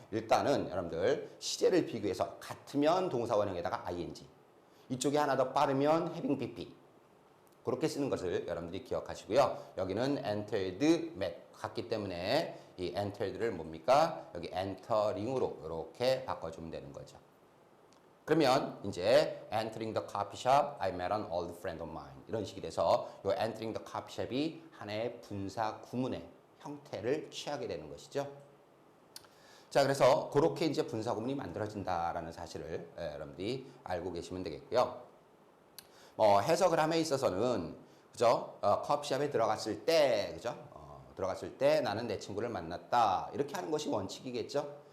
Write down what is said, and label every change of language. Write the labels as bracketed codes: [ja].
[ko] 일단은 여러분들 시제를 비교해서 같으면 동사 원형에다가 ing 이쪽이 하나 더 빠르면 having pp 그렇게 쓰는 것을 여러분들이 기억하시고요. 여기는 entered met 같기 때문에 이 entered를 뭡니까? 여기 entering으로 이렇게 바꿔주면 되는 거죠. 그러면 이제 [en] entering the coffee shop, I met an old friend of mine [ko] 이런 식이 돼서 이 [en] entering the coffee shop이 [ko] 하나의 분사 구문의 형태를 취하게 되는 것이죠. 자, 그래서 그렇게 이제 분사 구문이 만들어진다라는 사실을 여러분들이 알고 계시면 되겠고요. 해석을 함에 있어서는 그죠? 커피숍에 들어갔을 때 그죠? 들어갔을 때 나는 내 친구를 만났다 이렇게 하는 것이 원칙이겠죠.